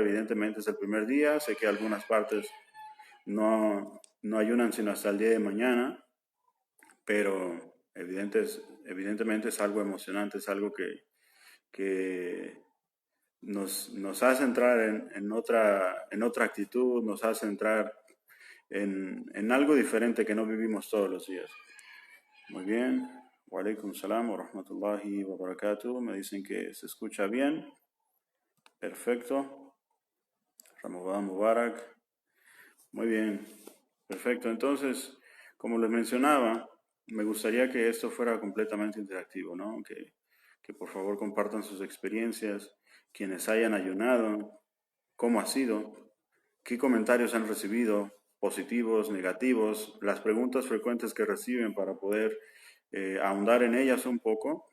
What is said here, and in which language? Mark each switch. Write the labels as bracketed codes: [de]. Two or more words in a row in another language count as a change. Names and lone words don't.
[es] Evidentemente es el primer día. Sé que algunas partes no ayunan sino hasta el día de mañana, pero evidentemente es algo emocionante, es algo que nos hace entrar en otra actitud, nos hace entrar en algo diferente que no vivimos todos los días. Muy bien. [ar] وعليكم السلام ورحمة الله وبركاته. [es] Me dicen que se escucha bien. Perfecto. [ar] رمضان مبارك. [es] Muy bien, perfecto. Entonces, como les mencionaba, me gustaría que esto fuera completamente interactivo, ¿no? Que por favor compartan sus experiencias, quienes hayan ayunado, cómo ha sido, qué comentarios han recibido, positivos, negativos, las preguntas frecuentes que reciben para poder ahondar en ellas un poco.